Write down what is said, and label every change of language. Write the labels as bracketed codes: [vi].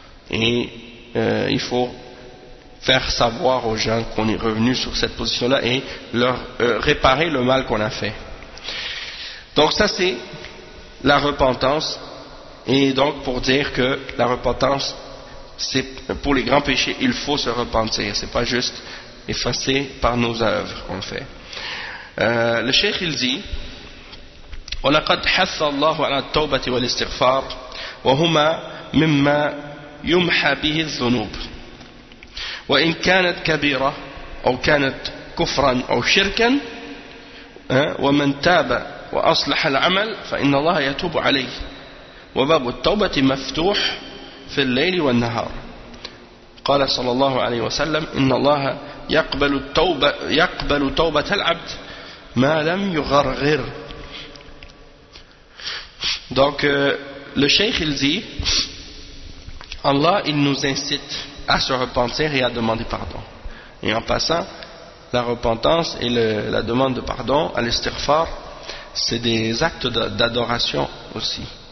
[fr] Et il faut faire savoir aux gens qu'on est revenu sur cette position-là et leur réparer le mal qu'on a fait. Donc ça, c'est la repentance. Et donc, pour dire que la repentance, c'est pour les grands péchés, il faut se repentir. C'est pas juste effacer par nos œuvres qu'on fait. Le cheikh il dit [ar] ولقد حث الله على التوبة والاستغفار وهما مما يمحى به الذنوب وإن كانت كبيرة أو كانت كفرا أو شركا ومن تاب وأصلح العمل فإن الله يتوب عليه وباب التوبة مفتوح في الليل والنهار قال صلى الله عليه وسلم إن الله يقبل توبة العبد ما لم يغرغر. [fr] Donc, le cheikh, il dit, Allah, il nous incite à se repentir et à demander pardon. Et en passant, la repentance et la demande de pardon, à l'istighfar, c'est des actes d'adoration aussi.